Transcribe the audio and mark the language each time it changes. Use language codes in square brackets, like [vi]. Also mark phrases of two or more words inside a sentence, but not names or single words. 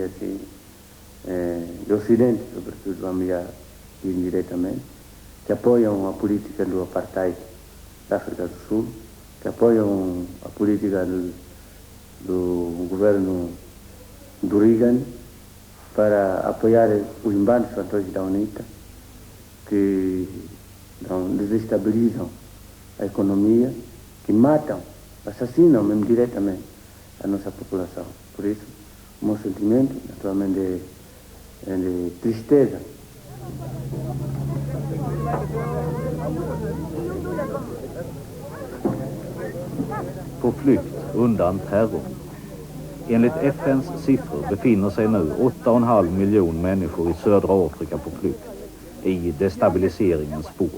[pt] assim, do Ocidente, sobretudo, vamos dizer indiretamente, que apoiam a política do apartheid da África do Sul, que apoiam a política do governo do Reagan para apoiar os bandos fantões da UNITA, que desestabilizam a economia, que matam, assassinam mesmo diretamente a nossa população. Por isso, o meu sentimento, naturalmente, é de tristeza. [sv] På flykt undan terror. Enligt FNs siffror befinner sig nu 8,5 miljoner människor i södra Afrika på flykt i destabiliseringens spår.